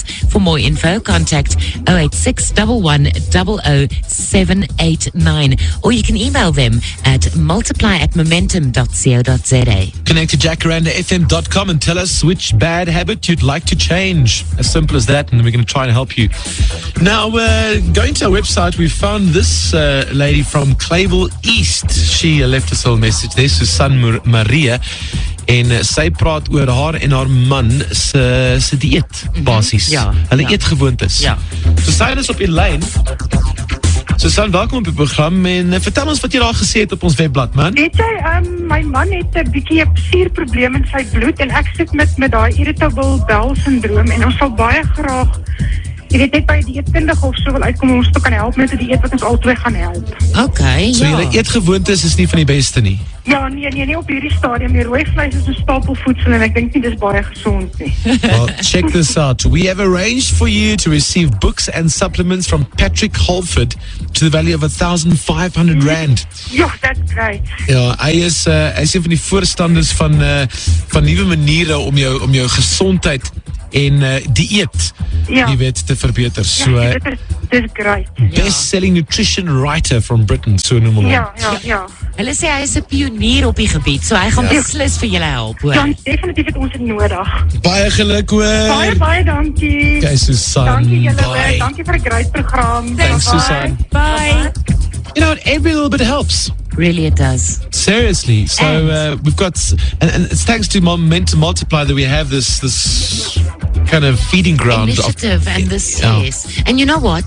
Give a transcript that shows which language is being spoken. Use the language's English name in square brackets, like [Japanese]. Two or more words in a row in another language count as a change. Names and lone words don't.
[English] For more info, contact 086 11 00789, or you can email them at multiply@momentum.co.za. Connect to jacarandafm.com and tell us which bad habit you'd like to change. As simple as that, and we're going to try and help you. Now, going to our website, we found this lady from Clayville East. She left us a little message there, Susan Maria. [Afrikaans] En sy praat oor haar en haar man se dieet, basies. Ja, hulle ja. eetgewoontes. Ja. Susan is op die lyn. Susan, welkom op die program en vertel ons wat jy daar gesê het op ons webblad, man. Weet jy, my man het 'n bietjie 'n spierprobleem in sy bloed en ek sit met daai [English] irritable bowel [Afrikaans] syndroom en ons sal baie graag, jy weet, net by 'n dieetkundige of so wil uitkom om ons te kan help met 'n dieet wat ons albei gaan help. Okay, So julle eetgewoontes is nie van die beste nie. Ja, nee, op hierdie stadium. Die rooi vleis is 'n stapel voedsel en ek dink nie dis baie gesond nie. [English] Well, check this out. We have arranged for you to receive books and supplements from Patrick Holford to the value of 1,500 rand. Ja, that's great. [Afrikaans] Ja, hy is een van die voorstanders van nuwe maniere om jou gesondheid en dieet, Ja. jy weet, te verbeter. So, Ja, dit is great. [English] best-selling nutrition writer from Britain, [Afrikaans] so noem hom. Ja. Hulle sê hy is 'n pionier op die gebied, so hy gaan beslis vir julle help, hoor. Dan definitief het ons dit nodig. Baie geluk hoor. Baie dankie. Okay, Susan. Dankie julle, Bye. dankie vir 'n great program. [English] Thanks, Bye. Susan. Bye. You know, every little bit helps. Really it does. Seriously. So we've got, and it's thanks to Momentum Multiply that we have this kind of feeding ground. Initiative and this, Yeah. yes. And you know what?